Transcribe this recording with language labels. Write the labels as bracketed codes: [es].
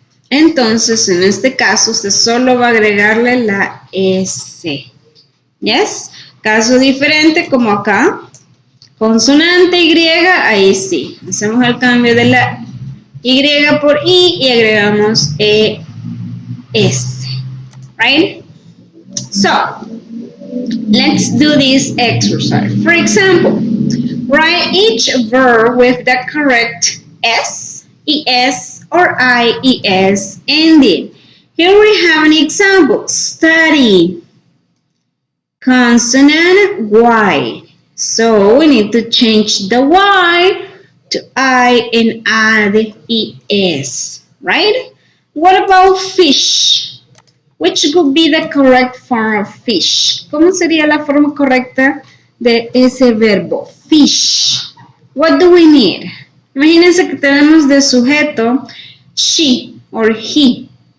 [es] Entonces, en este caso, usted solo va a agregarle la S. ¿Yes? Caso diferente, como acá. Consonante Y, ahí sí. Hacemos el cambio de la Y por I y agregamos ES. [en] Right? So, let's do this exercise. For example, write each verb with the correct S, ES, or IES ending. Here we have an example. Study. Consonant Y. So we need to change the Y to I and add ES, right? What about fish? Which would be the correct form of fish? [es] ¿Cómo sería la forma correcta de ese verbo? [en] Fish. What do we need? [es] Imagínense que tenemos de sujeto [en] she or he.